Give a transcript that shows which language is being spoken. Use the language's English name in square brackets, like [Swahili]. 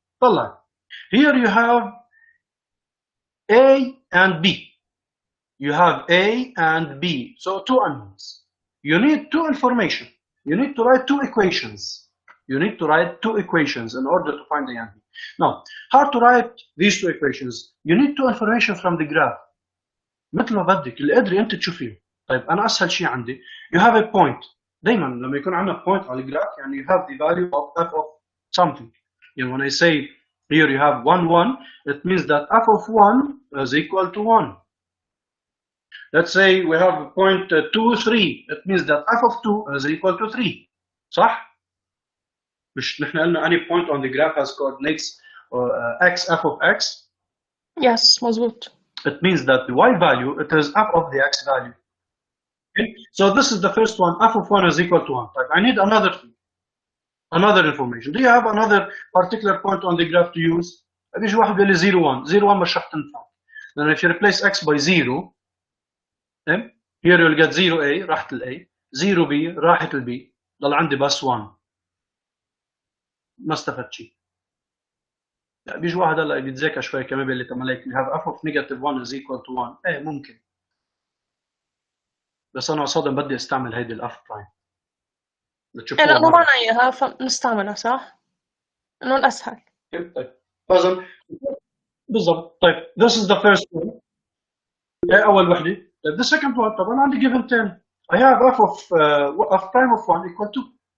[Arabic] طلع. [English] Here you have A and B. You have A and B. So two unknowns. You need two information. You need to write two equations. You need to write two equations in order to find A and B. Now, how to write these two equations? You need two information from the graph. [Arabic] مثل ما بدك اللي قدري انت تشوفيه. طيب انا اسهل شيء عندي. [English] You have a point. [Arabic] دائما لما يكون عندنا point على الجراف يعني [English] you have the value of f of something. You know, when I say here you have 1 1, it means that f of 1 is equal to 1. Let's say we have point 2 3, it means that f of 2 is equal to 3. [Arabic] صح؟ مش نحن قلنا [English] any point on the graph has coordinates x f of x. [Arabic] يس مزبوط. [English] It means that the y value, it is f of the x value. Okay? So this is the first one, f of 1 is equal to 1. But I need another information. Do you have another particular point on the graph to use? [Arabic] بيجي واحد بيقول لي 0 1. 0 1 مش رح تنفع. [English] Then if you replace x by 0, here you'll get 0a, [Arabic] راحت ال a, [English] 0b, [Arabic] راحت ال b, ضل عندي بس 1. ما استفدت شيء. بيجي واحد هلا بيتذاكى شوي كمان بيقول لي طب ما [English] you have f of negative 1 is equal to 1. [Arabic] ايه ممكن. بس انا قصدا بدي استعمل هيدي الاف برايم. إيه لأنه معنا إياها فنستعملها صح؟ إنه الأسهل. طيب فاذا بالضبط. [English] طيب this is the first one. [Arabic] أول وحدة. [English] طيب the second one [Arabic] طبعا عندي [English] given 10. I have f of prime of 1 equal to.